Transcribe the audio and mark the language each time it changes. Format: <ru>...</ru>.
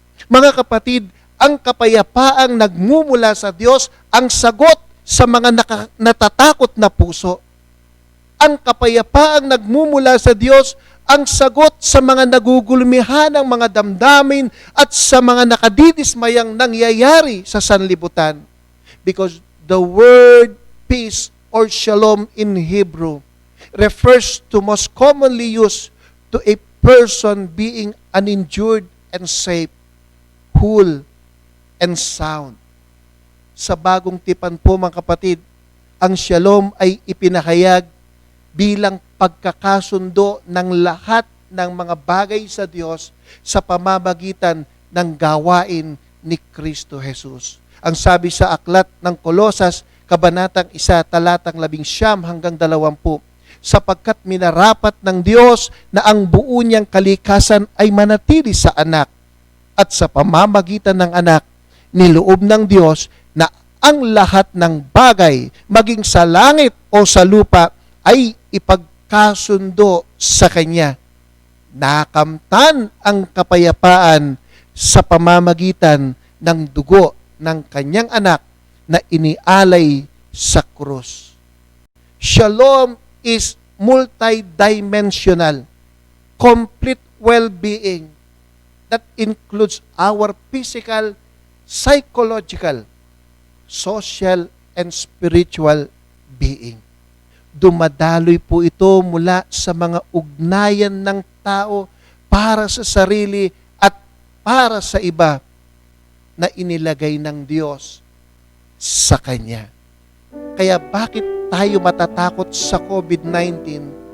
<tl>Mga kapatid, ang kapayapaang nagmumula sa Diyos ang sagot sa mga natatakot na puso. Ang kapayapaang nagmumula sa Diyos ang sagot sa mga nagugulmihan ng mga damdamin at sa mga nakadidismayang nangyayari sa sanlibutan.</tl> <en>Because the word peace or shalom in Hebrew refers to most commonly used to a person being uninjured and safe, whole, and sound.</en> <tl>Sa bagong tipan po mga kapatid, ang shalom ay ipinahayag bilang pagkakasundo ng lahat ng mga bagay sa Diyos sa pamamagitan ng gawain ni Kristo Jesus. Ang sabi sa aklat ng Kolosas, Kabanatang 1, talatang 19 hanggang 20, sapagkat minarapat ng Diyos na ang buo niyang kalikasan ay manatili sa anak, at sa pamamagitan ng anak, niloob ng Diyos na ang lahat ng bagay, maging sa langit o sa lupa, ay ipagkasundo sa Kanya. Nakamtan ang kapayapaan sa pamamagitan ng dugo ng Kanyang anak na inialay sa krus.</tl> <en>Shalom is multidimensional, complete well-being that includes our physical, psychological, social, and spiritual being.</en> <tl>Dumadaloy po ito mula sa mga ugnayan ng tao para sa sarili at para sa iba na inilagay ng Diyos sa Kanya. Kaya bakit tayo matatakot sa COVID-19?</tl>